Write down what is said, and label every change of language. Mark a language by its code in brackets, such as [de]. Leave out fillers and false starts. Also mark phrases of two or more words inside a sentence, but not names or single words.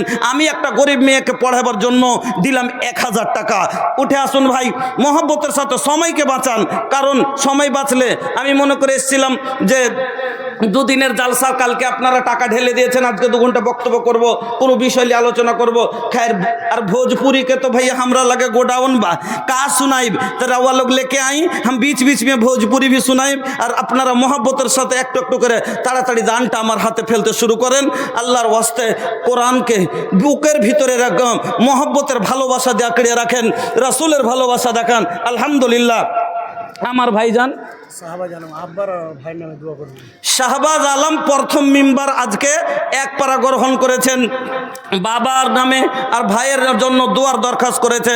[bn] আমি একটা গরিব মেয়েকে পড়াবার জন্য দিলাম 1000 টাকা। উঠে আসুন ভাই, মহব্বতের সাথে সময়কে বাঁচান, কারণ সময় বাঁচলে, আমি মনে করে এসেছিলাম যে দুদিনের জালসা, কালকে আপনারা টাকা ঢেলে দিয়েছেন, আজকে 2 ঘন্টা বক্তব্য করব, কোনো বিষয় নিয়ে আলোচনা করব। [bho] खैर और भोजपुरी के तो भैया हमरा लगे गोडाउन बा, का सुनाइब, तो रवा लोग लेके आई, हम बीच बीच में भोजपुरी भी सुनाइब। [bn] और আপনারা মহব্বতের সাথে একটু একটু করে তাড়াতাড়ি দানটা আমার হাতে ফেলতে শুরু করেন। আল্লাহর ওয়াস্তে কোরআনকে বুকের ভিতরে রাখেন, মহব্বতের ভালোবাসা দিয়ে আঁকড়ে রাখেন, রাসূলের ভালোবাসা দেখান। আলহামদুলিল্লাহ। আমার ভাইজান শাহবাজ আলম প্রথম মিম্বার আজকে 1 পারা গ্রহণ করেছেন বাবার নামে, আর ভাইয়ের জন্য দোয়ার দরখাস্ত করেছেন।